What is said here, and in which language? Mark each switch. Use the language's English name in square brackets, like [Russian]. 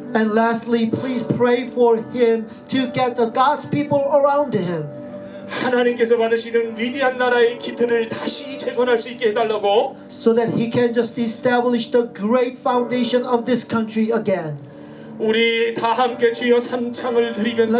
[English] And lastly, please pray for him to get the God's people around him. [Korean] 하나님께서 받으시는 위대한 나라의 기틀을 다시 재건할 수 있게 해달라고 [English] So that he can just establish the great foundation of this country again. [Korean] 우리 다 함께 주여 삼창을 드리면서